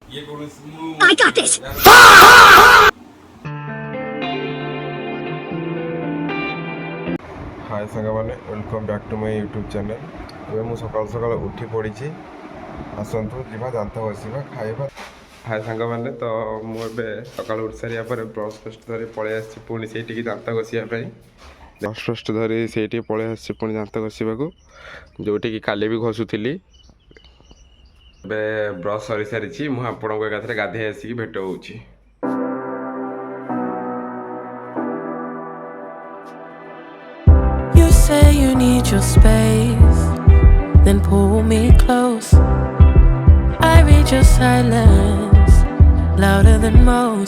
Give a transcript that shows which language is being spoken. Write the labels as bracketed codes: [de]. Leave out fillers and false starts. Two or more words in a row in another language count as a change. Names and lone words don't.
[en] I got this. हाय सांगमाने welcome back to my YouTube channel. [or] ଏବେ ମୁଁ ସକାଳୁ ସକାଳୁ ଉଠି ପଡ଼ିଛି। ଆସନ୍ତୁ ଯିବା ଦାନ୍ତ ଘଷିବା ଖାଇବା। ହାय ସାଙ୍ଗମାନେ, ତ ମୁଁ ଏବେ ସକାଳୁ ଉଠି ସାରିବା ପରେ ବ୍ରସ୍ ଫ୍ରସ୍ ଧରି ପଳେଇ ଆସିଛି ପୁଣି ସେଇଠିକି ଦାନ୍ତ ଘଷିବା ପାଇଁ। ବ୍ରସ୍ ଫ୍ରସ୍ ଧରି ସେଇଠିକି ପଳେଇ ଆସିଛି ପୁଣି ଦାନ୍ତ ଘଷିବାକୁ, ଯେଉଁଠିକି କାଲି ବି ଘଷୁଥିଲି। ଏବେ ବ୍ରସ୍ ସରିସାରିଛି, ମୁଁ ଆପଣଙ୍କୁ ଏକାଥରେ ଗାଧୋଇ ଆସିକି ଭେଟ ହେଉଛି। [en] Say you need your space, then pull me close. I read your silence louder than most.